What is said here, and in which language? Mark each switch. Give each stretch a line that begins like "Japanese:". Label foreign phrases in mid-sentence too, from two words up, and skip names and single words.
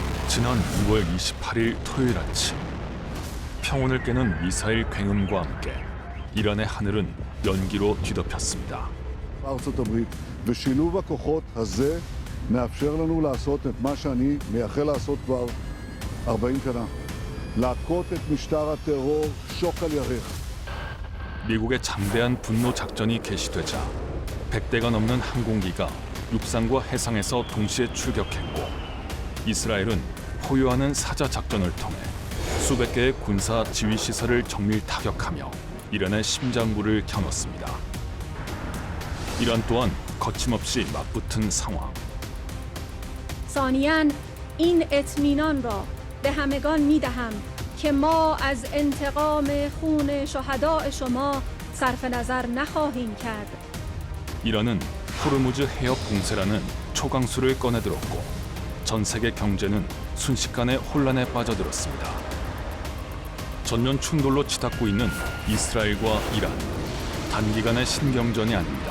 Korean: 지난 2월 28일 토요일 아침, 평온을 깨는 미사일 굉음과 함께 이란의 하늘은 연기로 뒤덮였습니다.
Hebrew: ארצות הברית, ושילוב הכוחות הזה מאפשר לנו לעשות את מה שאני מייחל לעשות כבר 40 שנה. להכות את משטר הטרור שוק על ירך.
Korean: 미국의 장대한 분노 작전이 개시되자 100대가 넘는 항공기가 육상과 해상에서 동시에 출격했고, 이스라엘은 포효하는 사자 작전을 통해 수백 개의 군사 지휘 시설을 정밀 타격하며 이란의 심장부를 겨눴습니다. 이란 또한 거침없이 맞붙은 상황.
Persian: ثانیاً این اطمینان را به همگان می‌دهم که ما از انتقام خون شهداء شما صرف نظر نخواهیم کرد.
Korean: 이란은 호르무즈 해협 공세라는 초강수를 꺼내들었고, 전 세계 경제는 순식간에 혼란에 빠져들었습니다. 전면 충돌로 치닫고 있는 이스라엘과 이란, 단기간의 신경전이 아닙니다.